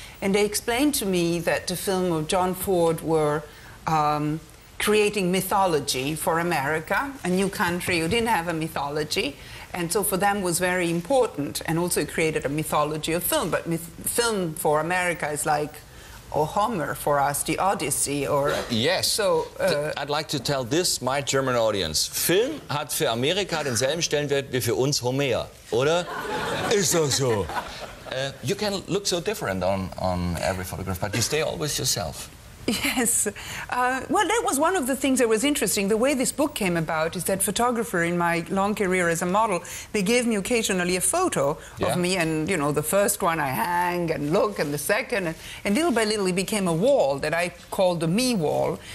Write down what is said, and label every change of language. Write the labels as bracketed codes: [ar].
[en] And they explained to me that the film of John Ford were creating mythology for America, a new country who didn't have a mythology. And so for them was very important, and also created a mythology of film. But film for America is like Homer for us, the Odyssey, or... Yes. So, I'd like to tell this, my German audience. [de] Film hat für Amerika denselben Stellenwert wie für uns Homer, oder? Ist das so? [en] You can look so different on every photograph, but you stay always yourself. Yes. Well, that was one of the things that was interesting. The way this book came about is that photographer in my long career as a model, they gave me occasionally a photo of me, and, you know, the first one I hang and look, and the second, and little by little it became a wall that I called the me wall.